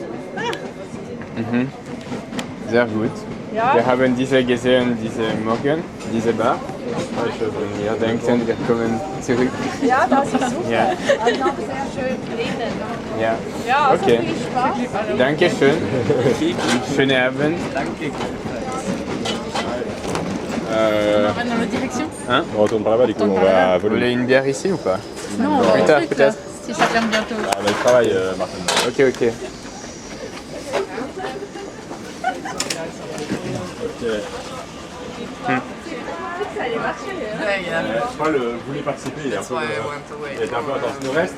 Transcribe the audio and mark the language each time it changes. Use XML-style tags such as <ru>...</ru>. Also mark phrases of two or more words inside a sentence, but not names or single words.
<de>Sehr gut. Ja. Wir haben diese gesehen, diese Morgen, diese Bar. Und wir denken, wir kommen zurück. Ja, das ist super. Ja. Also noch sehr schön drinnen. Ja. Ja, also Okay. viel Spaß. Dankeschön. Und schönen Abend.</de> <fr>on va dans l'autre direction. Hein? On retourne par là-bas, du coup, on va Vous voulez une bière ici ou pas? Non, on va Plus au tard, truc, peut-être. là, si ça ferme bientôt. On a le travail, Martin. Ok, ok. Je crois le voulait participer, il est un peu, il était un peu intense.</fr>